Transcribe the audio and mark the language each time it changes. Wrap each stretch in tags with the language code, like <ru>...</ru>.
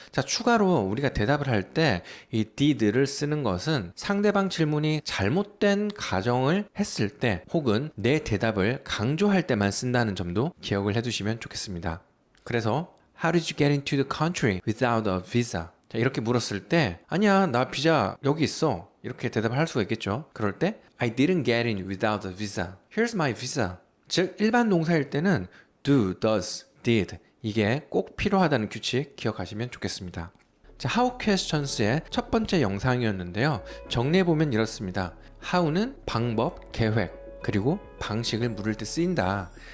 <ko>자, 추가로 우리가 대답을 할 때 이 did를 쓰는 것은 상대방 질문이 잘못된 가정을 했을 때 혹은 내 대답을 강조할 때만 쓴다는 점도 기억을 해두시면 좋겠습니다. 그래서</ko> <en>How did you get into the country without a visa?</en> <ko>자, 이렇게 물었을 때 아니야, 나 비자 여기 있어. 이렇게 대답을 할 수가 있겠죠. 그럴 때</ko> <en>I didn't get in without a visa. Here's my visa.</en> <ko>즉, 일반 동사일 때는 do, does, did 이게 꼭 필요하다는 규칙 기억하시면 좋겠습니다. 자, How Questions의 첫 번째 영상이었는데요. 정리해보면 이렇습니다. How는 방법, 계획, 그리고 방식을 물을 때 쓰인다.</ko>